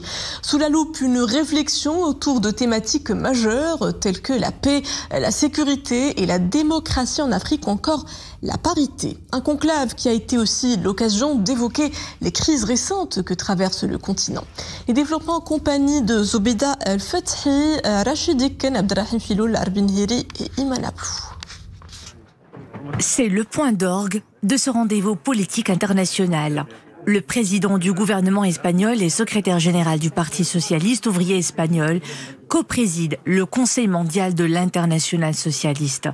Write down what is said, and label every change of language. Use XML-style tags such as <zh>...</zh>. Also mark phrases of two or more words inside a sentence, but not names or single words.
<fr>Sous la loupe, une réflexion autour de thématiques majeures telles que la paix, la sécurité et la démocratie en Afrique ou encore la parité. Un conclave qui a été aussi l'occasion d'évoquer les crises récentes que traverse le continent. Les développements en compagnie de Zobeda El-Fathi, Rachid Iken, Abdelrahim Filoul, Arbin Hiri et Iman Ablou. C'est le point d'orgue de ce rendez-vous politique international. Le président du gouvernement espagnol et secrétaire général du Parti socialiste ouvrier espagnol co-préside le Conseil mondial de l'international socialiste.</fr>